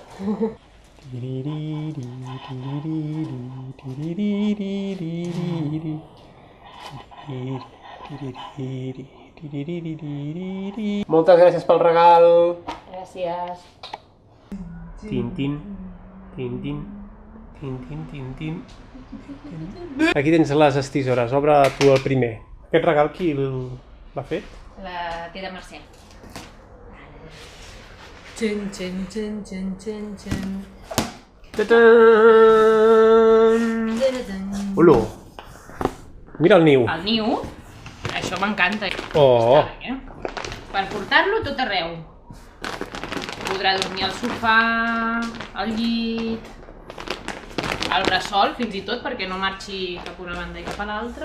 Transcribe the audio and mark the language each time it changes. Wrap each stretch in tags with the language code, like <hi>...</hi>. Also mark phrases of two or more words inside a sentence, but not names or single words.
<ca>Moltes gràcies pel regal. Gràcies. Tintin, tintin, tintin, tintin. Aquí tens les estisores, obre tu el primer. Aquest regal qui l'ha fet? La té de Mercè. Txen, txen, txen, txen, txen, txen. Ta-tan! Oló! Mira el niu. El niu, això m'encanta. Oh! Està bé, per portar-lo tot arreu. Podrà dormir al sofà, al llit, al bressol, fins i tot, perquè no marxi cap a una banda i cap a l'altra.</ca>